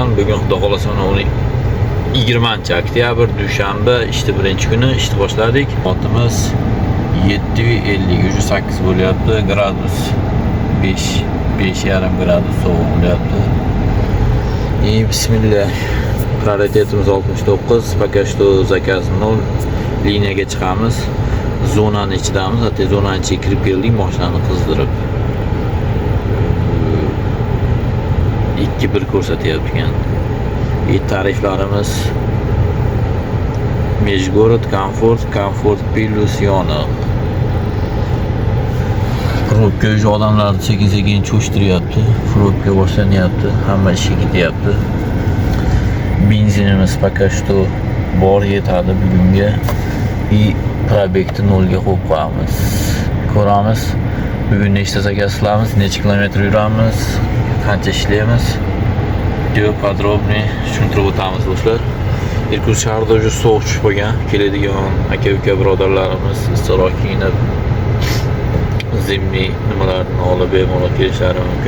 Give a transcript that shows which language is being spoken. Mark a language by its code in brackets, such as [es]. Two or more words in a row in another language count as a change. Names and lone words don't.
[uz] Bugun Xudo xolasa mana 20-oktyabr dushanba, ishni birinchi kuni ishni boshladik. Soatimiz 7:50, 8 bo'lyapti. Gradus 5.5 gradus sovuq bo'lyapti. Bismillah. Prioritetimiz 69, [ru] пока что zakaz 0. [uz] Liniyaga chiqamiz. Zonani ichidamiz. Hatto zonani ichiga kirib keldik, mashinani qizdirib. 2-1 ko'rsatyapti ekan. Tariflarimiz Mejgorod, Komfort plus yoniq. Probka odamlarni sekin-sekin cho'shtiryapti. Probka boshlanyapti, hamma ishga ketyapti. Benzinimiz [ru] пока что [uz] bor, yetadi bugunga. Probekni 0 ga qo'yib qo'yamiz. Ko'ramiz. Bugun nechta zakaz qilamiz, necha kilometr yuramiz, qancha ishlaymiz. Video podrobniy tushuntirib o'tamiz do'stlar. Irkut shahrida juda sovuq tushib qolgan. Keladigan aka-uka birodarlarimiz issiqroq kiyinib, zimmiy nimalarni olib bemalol kelishlari mumkin.